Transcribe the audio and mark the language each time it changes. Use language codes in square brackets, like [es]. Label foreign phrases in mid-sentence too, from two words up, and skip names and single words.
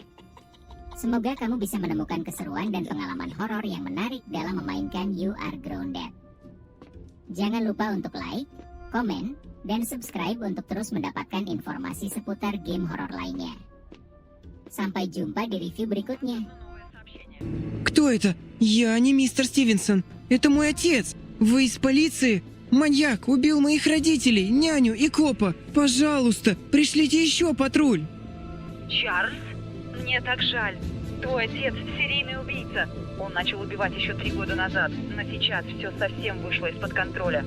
[id] Semoga kamu bisa menemukan keseruan dan pengalaman horor yang menarik dalam memainkan You Are Grounded. Jangan lupa untuk like, komen, dan subscribe untuk terus mendapatkan informasi seputar game horor lainnya. Sampai jumpa di review berikutnya. [ru] Кто это? Я не мистер Стивенсон. Это мой отец. Вы из полиции? Маньяк убил моих родителей, няню и копа. Пожалуйста, пришлите еще патруль. Чарльз? Мне так жаль. Твой отец – серийный убийца. Он начал убивать еще 3 года назад, но сейчас все совсем вышло из-под контроля.